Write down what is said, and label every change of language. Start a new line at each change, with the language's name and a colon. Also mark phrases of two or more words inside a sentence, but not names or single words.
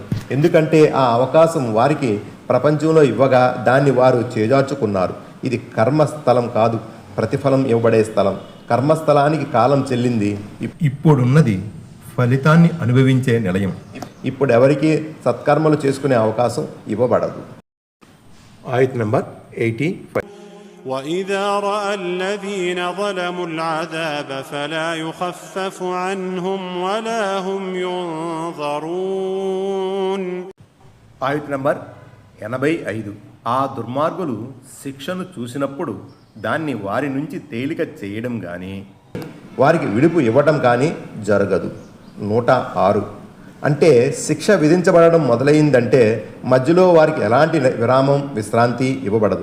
Telugu: ఎందుకంటే ఆ అవకాశం వారికి ప్రపంచంలో ఇవ్వగా దాన్ని వారు చేజార్చుకున్నారు. ఇది కర్మస్థలం కాదు, ప్రతిఫలం ఇవ్వబడే స్థలం. కర్మస్థలానికి కాలం చెల్లింది. ఇప్పుడున్నది ఫలితాన్ని అనుభవించే నిలయం. ఇప్పుడు ఎవరికి సత్కర్మలు చేసుకునే అవకాశం ఇవ్వబడదు. ఆయత్ నంబర్ 85.
Arabic: وإذا رأى الذين ظلموا العذاب فلا يخفف عنهم ولا هم ينظرون.
Telugu: ఆయత్ నంబర్ 85. ఆ దుర్మార్గులు శిక్షను చూసినప్పుడు దాన్ని వారి నుంచి తేలిక చేయడం కానీ వారికి విడుపు ఇవ్వటం కానీ జరగదు. 106. అంటే శిక్ష విధించబడడం మొదలైందంటే మధ్యలో వారికి ఎలాంటి విరామం విశ్రాంతి ఇవ్వబడదు.